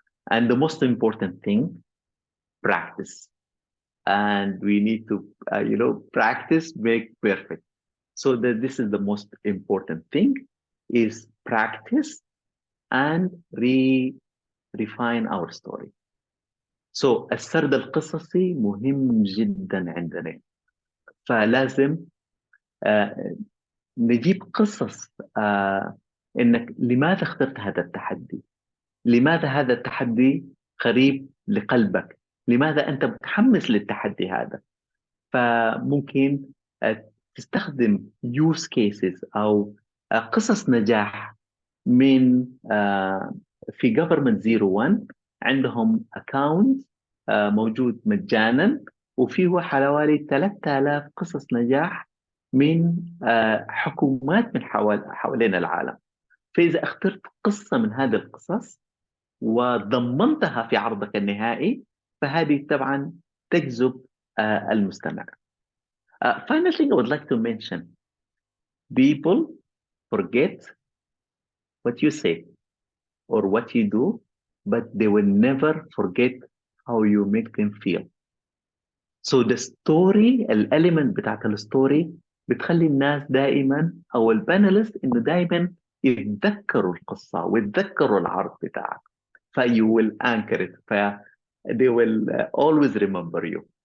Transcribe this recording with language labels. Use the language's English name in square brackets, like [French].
[English] And the most important thing, practice. And we need to, practice make perfect. So that this is the most important thing is practice and refine our story. [Arabic] So السرد القصصي مهم جدا عندنا. فلازم آه، نجيب قصص انك لماذا اخترت هذا التحدي؟ لماذا هذا التحدي قريب لقلبك؟ لماذا انت متحمس للتحدي هذا؟ فممكن تستخدم use cases او قصص نجاح من في government 01 عندهم account موجود مجانا وفيه حوالي 3000 قصص نجاح من حكومات من حوالين العالم. فإذا اخترت قصة من هذه القصص وضمنتها في عرضك النهائي فهذه طبعا تجذب المستمع. [English] Final thing I would like to mention, people forget what you say or what you do, but they will never forget how you make them feel. So the story, element [Arabic] بتاعت الستوري بتخلي الناس دائما او البانلست انه دائما يتذكروا القصة ويتذكروا العرض بتاعك. [English] you will anchor it. they will always remember you.